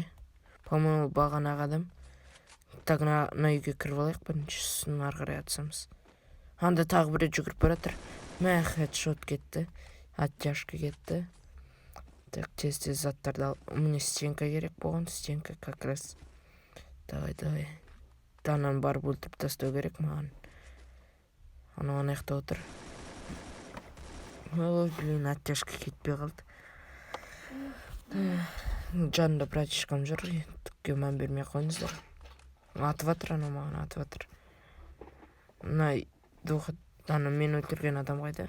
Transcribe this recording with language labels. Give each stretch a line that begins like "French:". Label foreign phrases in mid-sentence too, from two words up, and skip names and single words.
Kazakh: По-моему, бағанағы адам. Так, на үйге кіріп алайық, біріншісін ары қарай атсамыз. Анда тағы бір жүгіріп баратыр. Хедшот кетті. Оттяжка кетті. Так, тез заттарды ал.
Russian: Мне стенка
Kazakh: керек болған,
Russian: стенка как раз. Давай.
Kazakh: Ананы барып өлтіріп тастау керек маған. Ана аяқта отыр. Ой, блин, оттяжка кетпей қалды. Жанында братишкам жүр, түкке мән бермей қойыңыздар. Атып жатыр, ана маған атып жатыр. Ана мен өлтірген адам қайда?